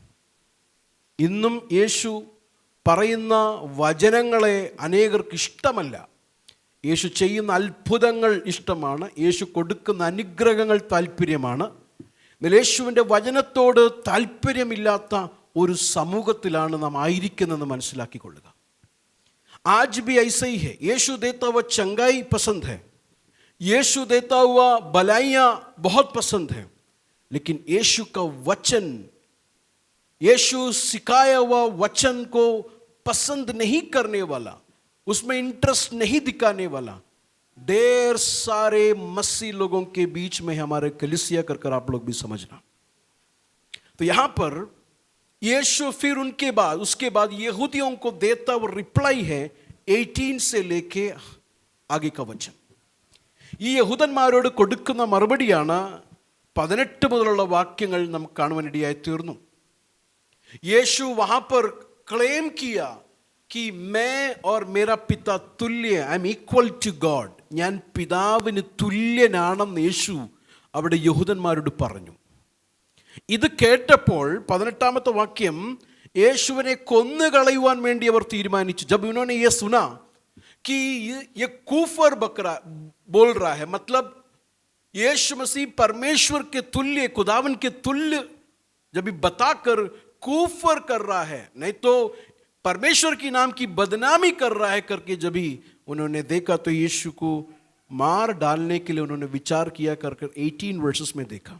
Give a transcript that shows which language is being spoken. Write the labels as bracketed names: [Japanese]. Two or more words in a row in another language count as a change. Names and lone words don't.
[Malayalam] ഇന്നും യേശു പറയുന്ന വചനങ്ങളെ അനേകർക്ക് ഇഷ്ടമല്ല. യേശു ചെയ്യുന്ന അത്ഭുതങ്ങൾ ഇഷ്ടമാണ്, യേശു കൊടുക്കുന്ന അനുഗ്രഹങ്ങൾ താല്പര്യമാണ്. എന്നാൽ യേശുവിൻ്റെ വചനത്തോട് താല്പര്യമില്ലാത്ത ഒരു സമൂഹത്തിലാണ് നാം ആയിരിക്കുന്നതെന്ന് മനസ്സിലാക്കിക്കൊള്ളുക. [Hindi] आज भी ऐसा ही है. यीशु देता हुआ चंगाई पसंद है, यीशु देता हुआ भलाइयाँ बहुत पसंद है, लेकिन यीशु का वचन, यीशु सिखाया हुआ वचन को पसंद नहीं करने वाला, उसमें इंटरेस्ट नहीं दिखाने वाला ढेर सारे मसीह लोगों के बीच में हमारे कलीसिया कर आप लोग भी समझना. तो यहाँ पर यीशु फिर उसके बाद यहूदियों को देता वो रिप्लाई है 18 से लेके आगे का वचन. [Malayalam] ഈ യഹൂദന്മാരോട് കൊടുക്കുന്ന മറുപടിയാണ് 18 മുതലുള്ള വാക്യങ്ങൾ നമുക്ക് കാണുവാനിടയായി തീർന്നു. [Hindi] यीशु वहाँ पर क्लेम किया कि मैं और मेरा पिता तुल्य, [English] I am equal to God, [Malayalam] ഞാൻ പിതാവിന് തുല്യനാണെന്ന് യേശു അവിടെ യഹൂദന്മാരോട് പറഞ്ഞു. ഇത് കേട്ടപ്പോൾ 18ാമത്തെ വാക്യം, യേശുവിനെ കൊന്നുകളയുവാൻ വേണ്ടി അവർ തീരുമാനിച്ചു. जब उन्होंने ये सुना कि ये कूफर बकरा बोल रहा है, मतलब यीशु मसीह परमेश्वर के तुल्य, खुदावन के तुल्य जब भी बताकर कुफर कर रहा है, नहीं तो परमेश्वर की नाम की बदनामी कर रहा है करके जब भी उन्होंने देखा तो यीशु को मार डालने के लिए उन्होंने विचार किया कर 18 वर्सेस में देखा।